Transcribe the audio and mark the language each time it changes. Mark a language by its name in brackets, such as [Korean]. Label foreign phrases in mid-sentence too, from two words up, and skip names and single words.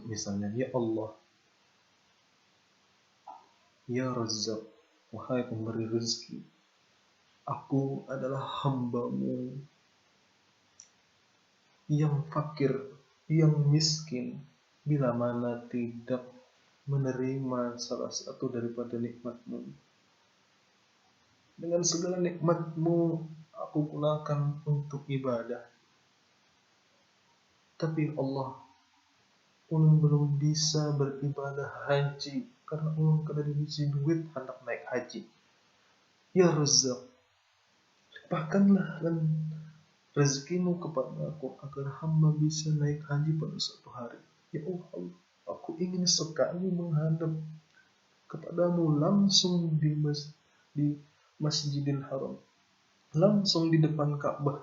[Indonesian] Misalnya, [Arabic] يا الله، يا رزاق, [Indonesian] wahai pemberi rezeki, aku adalah hamba-Mu yang fakir, yang miskin, bila mana tidak menerima salah satu daripada nikmat-Mu. Dengan segala nikmat-Mu aku gunakan untuk ibadah. Tapi Allah, [Banjar] ulun belum bisa beribadah haji karena ulun kada diisi duit hendak naik haji. [Arabic] يا رزاق, [Indonesian] limpahkanlah rezekimu kepada aku agar hamba bisa naik haji pada suatu hari. [Arabic] يا الله, [Indonesian] aku ingin sekali menghadap kepadamu langsung di Masjidil Haram, langsung di depan Ka'bah.